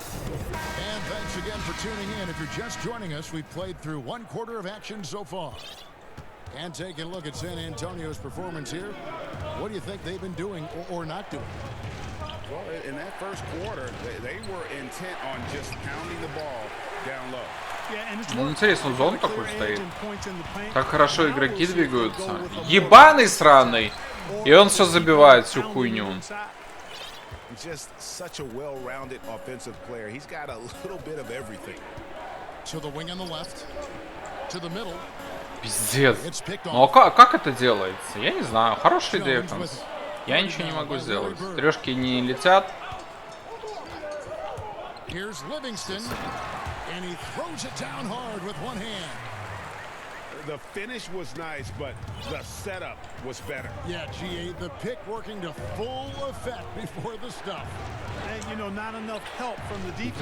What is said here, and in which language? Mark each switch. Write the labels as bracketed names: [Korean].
[English] And thanks again for tuning in. If you're just joining us, we've played through 1 quarter of action so far. And taking a look at San Antonio's performance here, what do you think they've been doing or not doing? Well, in that first quarter, they were intent on just pounding the ball down low. [Russian] Ну, интересно, зон такой стоит. Так хорошо игроки двигаются. Ебаный сраный! И он все забивает, всю хуйню. [English] Just such a well-rounded offensive player. He's got a little bit of everything. To the wing on the left. To the middle. [Russian] Пиздец. Ну а как это делается? Я не знаю. Хороший дефенс. Я ничего не могу сделать. Трешки не летят. [English] Here's Livingston, and he throws it down hard with one hand. The finish was nice, but the setup was better. Yeah, GA, the pick working to full effect before the stuff. And, you know, not enough help from the defense.